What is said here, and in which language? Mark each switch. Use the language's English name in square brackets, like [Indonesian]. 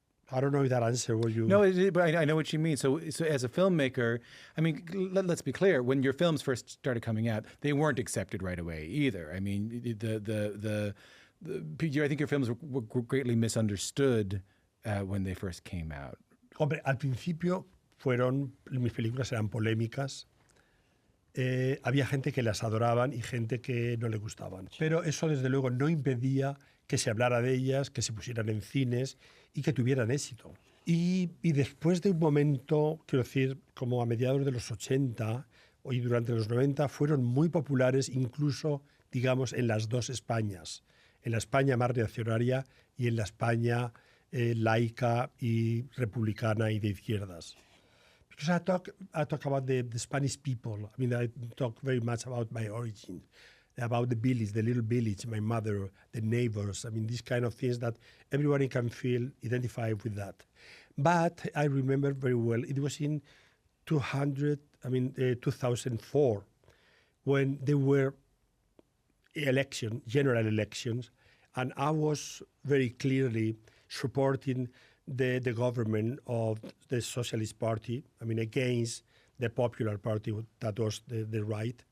[English] I don't know if that answer what you... No, but I know what you mean. So as a filmmaker, let's be clear. When your films first started coming out, they weren't accepted right away either. I mean, I think your films were greatly misunderstood when they first came out. [Spanish] Hombre, al principio mis películas eran polémicas. Había gente que las adoraban y gente que no le gustaban. Pero eso, desde luego, no impedía que se hablara de ellas, que se pusieran en cines y que tuvieran éxito. Y después de un momento, quiero decir, como a mediados de los 80 y durante los 90, fueron muy populares incluso, digamos, en las dos Españas. En la España más reaccionaria y en la España laica y republicana y de izquierdas. [English] Because I talk about the Spanish people. I talk very much about my origin, about the village, the little village, my mother, the neighbors. These kind of things that everybody can feel identified with that. But I remember very well, it was in 2004, when there were general elections, and I was very clearly supporting the government of the Socialist Party, against the Popular Party, that was the right.